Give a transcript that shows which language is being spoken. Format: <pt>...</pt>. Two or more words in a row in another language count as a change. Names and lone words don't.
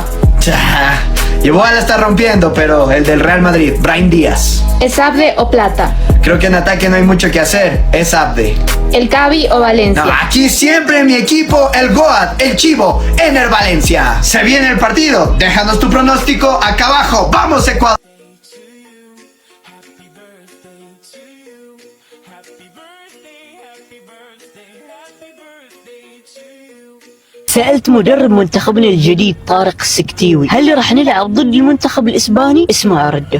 <es>Yeboah la está rompiendo, pero el del Real Madrid, Brahim Díaz. Esabde o Plata. Creo que en ataque no hay mucho que hacer, es Abde. El Cavi o Valencia. No, aquí siempre en mi equipo, el Goat, el Chivo, Ener Valencia. Se viene el partido, déjanos tu pronóstico acá abajo. ¡Vamos, Ecuador!</es> <ar>سألت مدرب منتخبنا الجديد طارق السكتيوي هل راح نلعب ضد المنتخب الإسباني؟ اسمع رده.</ar>